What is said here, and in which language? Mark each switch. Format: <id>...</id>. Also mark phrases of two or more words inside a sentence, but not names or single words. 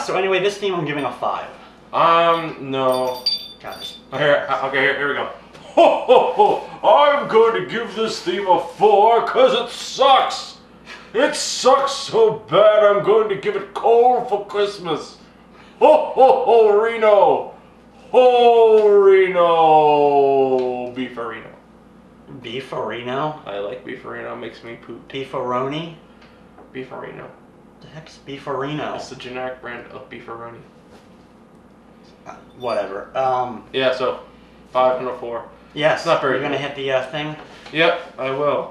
<en>So anyway, this theme I'm giving a 5. No. Got this. Here we go. Ho ho ho! I'm going to give this theme a 4 because it sucks. It sucks so bad. I'm going to give it coal for Christmas. Ho ho ho, Reno! Ho Reno! Beefarino. Beefarino? I like Beefarino. Makes me poop. Beefaroni? Beefarino. The heck's Beefarino? It's the generic brand of beefaroni. Whatever. Yeah. So 5 and a 4. Yes. Not very You're gonna hit the thing? Yep, I will.</en>